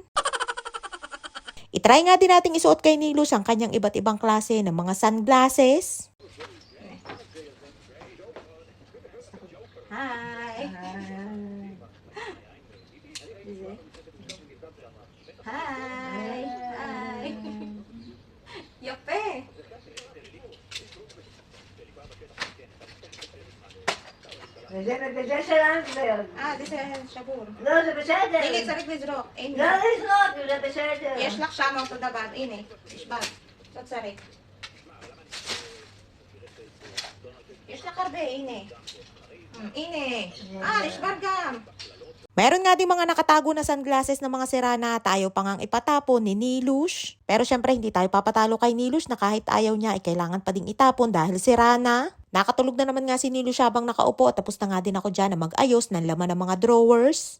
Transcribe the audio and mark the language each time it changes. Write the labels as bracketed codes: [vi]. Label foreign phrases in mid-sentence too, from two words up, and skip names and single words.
[tl] Itry nga din nating isuot kay Nilush ang kanyang iba't ibang klase ng mga sunglasses. Hi. Hi. Hi. Yape! [he] וזה מבשל אנטברג. זה שבור. לא, זה בסדר. הנה, צריך לזרוק. הנה. לא לזרוק, זה בסדר. יש לך שם אותו דבר. הנה, נשבר. לא צריך. יש לך הרבה, הנה. הנה. נשבר גם. [tl] Meron nga din mga nakatago na sunglasses ng mga sira na tayo pa ngang ipatapon ni Nilush. Pero syempre hindi tayo papatalo kay Nilush na kahit ayaw niya ay kailangan pa ding itapon dahil sira na. Nakatulog na naman nga si Nilush habang nakaupo at tapos na nga din ako dyan na mag-ayos ng laman ng mga drawers.